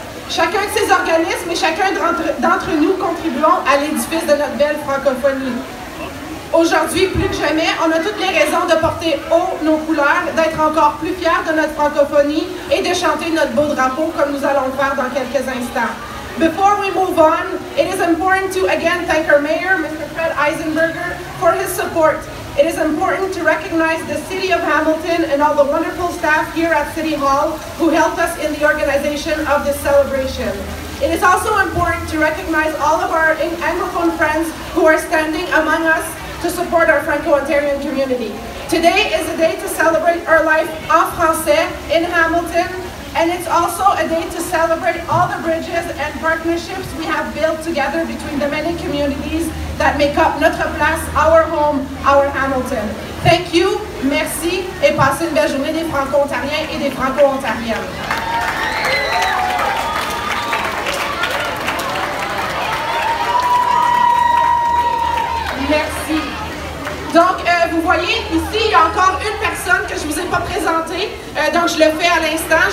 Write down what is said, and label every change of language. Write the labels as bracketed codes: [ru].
[fr] Chacun de ces organismes et chacun d'entre nous contribuons à l'édifice de notre belle francophonie. Aujourd'hui, plus que jamais, on a toutes les raisons de porter haut nos couleurs, d'être encore plus fiers de notre francophonie et de chanter notre beau drapeau comme nous allons le faire dans quelques instants. [en] Before we move on, it is important to again thank our mayor, Mr. Fred Eisenberger, for his support. It is important to recognize the City of Hamilton and all the wonderful staff here at City Hall who helped us in the organization of this celebration. It is also important to recognize all of our Anglophone friends who are standing among us to support our Franco-Ontarian community. Today is a day to celebrate our life en français in Hamilton, and it's also a day to celebrate all the bridges and partnerships we have built together between the many communities that make up [fr] notre place, [en] our home, our Hamilton. Thank you, [fr] merci, et passez une belle journée des Franco-Ontariens et des Franco-Ontariennes. Merci. Donc, vous voyez, ici, il y a encore une personne que je ne vous ai pas présentée, donc je le fais à l'instant.